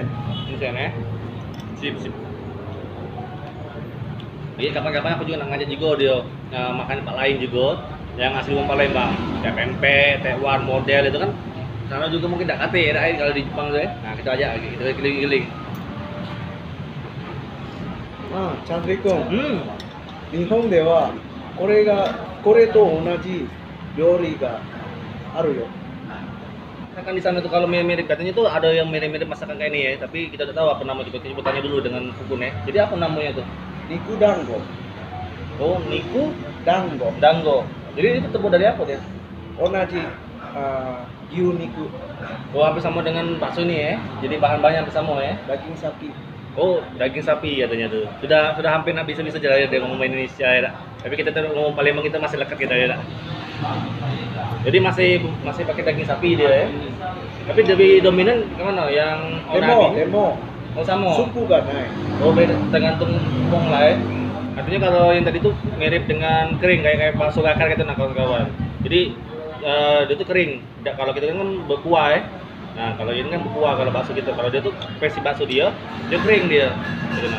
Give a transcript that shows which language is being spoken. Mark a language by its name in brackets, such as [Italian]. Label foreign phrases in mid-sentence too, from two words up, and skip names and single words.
[Indonesian] Ini saya ya. Sip. Jadi kapan-kapan aku juga nak ngajak juga dia makan tempat lain juga yang asli wong Palembang, kayak pempek, tekwan, model itu kan. Sana juga mungkin tak kate ya kalau di Jepang tuh ya. Nah, kita ajak kita keliling-keliling. [Japanese] ああチャンレイ君日本ではこれと同じ料理があるよ [Indonesian] Kan di sana tuh kalau mirip katanya tuh ada yang mirip-mirip masakan kayak ini ya, tapi kita tidak tahu apa nama coba kita tanya dulu dengan Bukun ya. Jadi apa namanya tuh? [Japanese] 肉団子 Oh, niku 団子 dango. [Indonesian] Jadi itu terbuat dari apa dia? [Japanese] 同じ牛肉 [Indonesian] Oh, hampir sama dengan bakso ini ya. Jadi bahan-bahannya hampir sama ya. daging sapi Oh, daging sapi katanya tuh. Sudah hampir bisa jalan dia ngomong Indonesia ya, dak. Tapi kita tuh ngomong Palembang kita masih lekat kita ya, dak. Jadi masih pakai daging sapi dia ya. Tapi lebih dominan kemana? Yang onagi? [Japanese] でも [Indonesian] Oh, sama. [Japanese] スープがない [Indonesian] Oh, beda tergantung wong lah ya. Artinya kalau yang tadi tuh mirip dengan kering kayak bakso bakar gitu nah kawan-kawan. Jadi dia tuh kering. Kalau kita kan berkuah ya. Nah, kalau ini kan berkuah kalau bakso gitu. Kalau dia tuh versi bakso dia kering dia. Gitu, nah.